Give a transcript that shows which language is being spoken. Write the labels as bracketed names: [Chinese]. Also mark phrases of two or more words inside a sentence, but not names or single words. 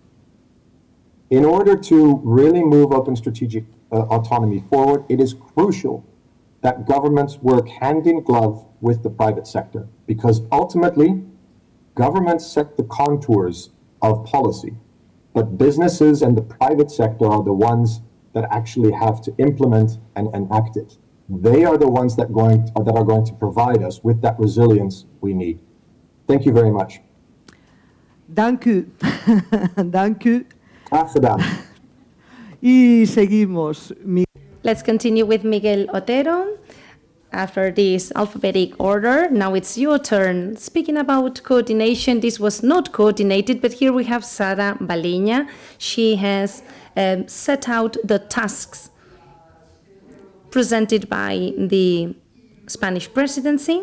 [English] In order to really move open strategic autonomy forward, it is crucial that governments work hand in glove with the private sector, because ultimately, governments set the contours of policy. But businesses and the private sector are the ones that actually have to implement and enact it. They are the ones that are going to provide us with that resilience we need. Thank you very much. [Dutch] Dank u. Dank u. Graag gedaan. [Spanish] Y seguimos. [English] Let's continue with Miguel Otero. After this alphabetic order, now it's your turn. Speaking about coordination, this was not coordinated, but here we have Sara Baleña. She has set out the tasks presented by the Spanish Presidency.